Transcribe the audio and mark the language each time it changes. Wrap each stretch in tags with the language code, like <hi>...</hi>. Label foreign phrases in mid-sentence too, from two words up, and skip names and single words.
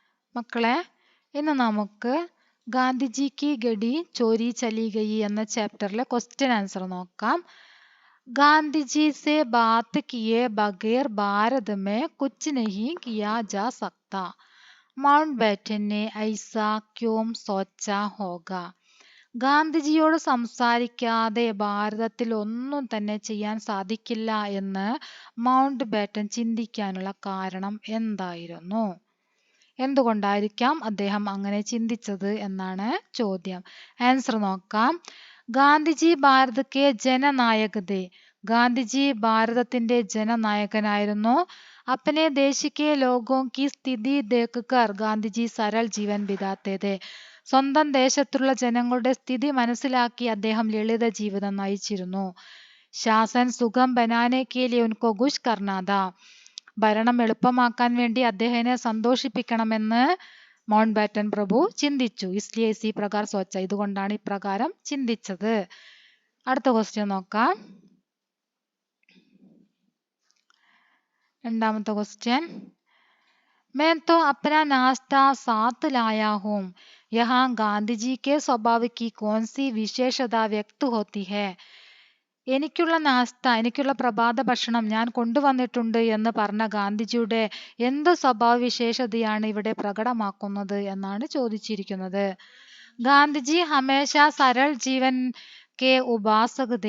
<ml>മക്കളെ, ഇന്ന് നമുക്ക് ഗാന്ധിജി കി ഗഡി ചോരി ചലി ഗയി എന്ന ചാപ്റ്ററിലെ</ml> <en>question answer</en> <ml>നോക്കാം.</ml> <hi>ഗാന്ധിജി से बात किए बगैर भारत में कुछ नहीं किया जा सकता. മൗണ്ട് ബാറ്റൻ ने ऐसा क्यों सोचा होगा?</hi> <ml>ഗാന്ധിജിയോട് സംസാരിക്കാതെ ഭാരതത്തിൽ ഒന്നും തന്നെ ചെയ്യാൻ സാധിക്കില്ല എന്ന് മൗണ്ട് ബാറ്റൻ ചിന്തിക്കാനുള്ള കാരണം എന്തായിരുന്നു? എന്തുകൊണ്ടായിരിക്കാം അദ്ദേഹം അങ്ങനെ ചിന്തിച്ചത് എന്നാണ് ചോദ്യം. ആൻസർ നോക്കാം.</ml> <hi>गांधीजी भारत के जननायक थे.</hi> <ml>ഗാന്ധിജി ഭാരതത്തിന്റെ ജനനായകനായിരുന്നു.</ml> <hi>अपने देश के लोगों की स्थिति देखकर ഗാന്ധിജി सरल जीवन बिताते थे.</hi> <ml>സ്വന്തം ദേശത്തുള്ള ജനങ്ങളുടെ സ്ഥിതി മനസ്സിലാക്കി അദ്ദേഹം ലളിത ജീവിതം നയിച്ചിരുന്നു.</ml> <hi>शासन सुखम बनाने के लिए उनको खुश करना था.</hi> <ml>ഭരണം എളുപ്പമാക്കാൻ വേണ്ടി അദ്ദേഹത്തെ സന്തോഷിപ്പിക്കണമെന്ന് മൗണ്ട് ബാറ്റൻ പ്രഭു ചിന്തിച്ചു.</ml> <hi>इसलिए इसी प्रकार सोचा,</hi> <ml>ഇതുകൊണ്ടാണ് ഇപ്രകാരം ചിന്തിച്ചത്. അടുത്ത ക്വസ്റ്റ്യൻ നോക്കാം. രണ്ടാമത്തെ ക്വസ്റ്റ്യൻ.</ml> <hi>मैं तो अपना नाश्ता साथ लाया हूँ. यहाँ गांधी जी के स्वभाव की कौन सी विशेषता व्यक्त होती है?</hi> <ml>എനിക്കുള്ള നാസ്ത, എനിക്കുള്ള പ്രഭാത ഭക്ഷണം ഞാൻ കൊണ്ടുവന്നിട്ടുണ്ട് എന്ന് പറഞ്ഞ ഗാന്ധിജിയുടെ എന്ത് സ്വഭാവ വിശേഷതയാണ് ഇവിടെ പ്രകടമാക്കുന്നത് എന്നാണ് ചോദിച്ചിരിക്കുന്നത്.</ml> <hi>गांधीजी हमेशा सरल जीवन के उपासक थे.</hi>